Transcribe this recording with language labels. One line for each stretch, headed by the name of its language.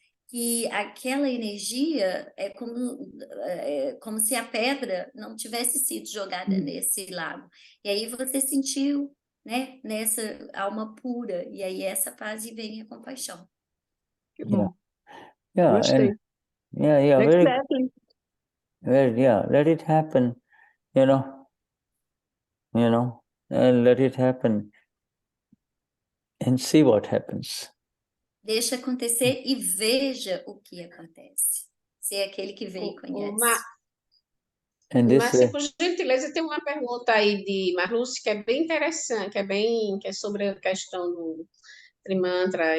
Portuguese: Que aquela energia é como se a pedra não tivesse sido jogada nesse lago. E aí você sentiu, né, nessa alma pura, e aí essa paz e vem a compaixão. Que bom. Yeah, gostei.
English: Exactly. Let it happen, and let it happen and see what happens.
Portuguese: Deixa acontecer e veja o que acontece. Se é aquele que vê e conhece. Marcia, por gentileza, tem uma pergunta aí de Marluce que é bem interessante, que é sobre a questão do Trimantra.